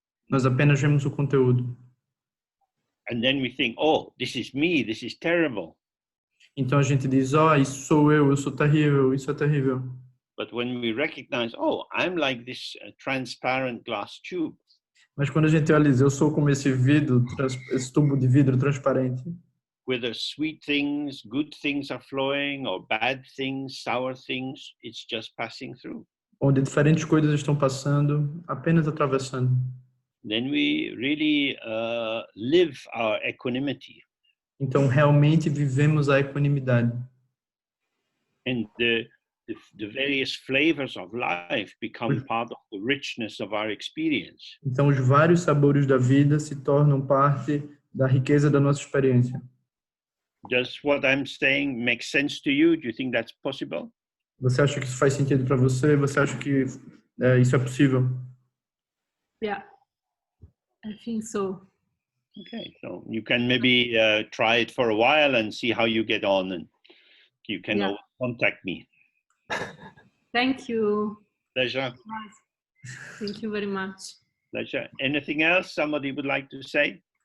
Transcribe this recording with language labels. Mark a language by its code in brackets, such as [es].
[pt] nós apenas vemos o conteúdo. [en] And then we think, oh, this is me, this is terrible. [pt] Então a gente diz, isso sou eu sou terrível, isso é terrível. [en] But when we recognize, oh, I'm like this transparent glass tube. [pt] Mas quando a gente olha, eu sou como esse vidro, esse tubo de vidro transparente. [en] Whether sweet things, good things are flowing, or bad things, sour things, it's just passing through. [pt] Onde diferentes coisas estão passando, apenas atravessando. [en] Then we really live our equanimity. [pt] Então realmente vivemos a equanimidade. [en] And the various flavors of life become part of the richness of our experience. [pt] Então os vários sabores da vida se tornam parte da riqueza da nossa experiência. [en] Does what I'm saying make sense to you? Do you think that's possible? [pt] Você acha que isso faz sentido para você? Você acha que isso é possível? [en] Yeah, I think so. Okay, so you can maybe try it for a while and see how you get on, and you can always contact me. Thank you. Pleasure. Thank you very much. Pleasure. Anything else somebody would like to say?